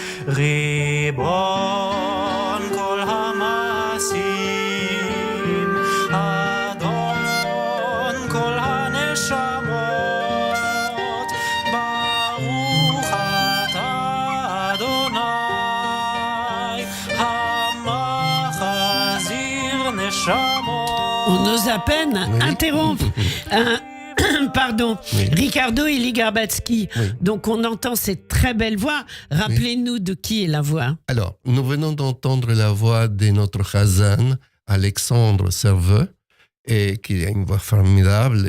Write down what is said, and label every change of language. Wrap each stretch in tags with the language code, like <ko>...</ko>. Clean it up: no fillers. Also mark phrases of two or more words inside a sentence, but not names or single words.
<he>ריבון כל המעשים, אדון כל הנשמות, ברוך אתה אדוני, המחזיר נשמות.</he> <fr>On ose à peine interrompre. Pardon, Oui. Ricardo Eli Garbatsky. Oui. Donc on entend cette très belle voix. Rappelez-nous de qui est la voix. Alors, nous venons d'entendre la voix de notre Chazan, Alexandre Serveux, et qui a une voix formidable.</fr>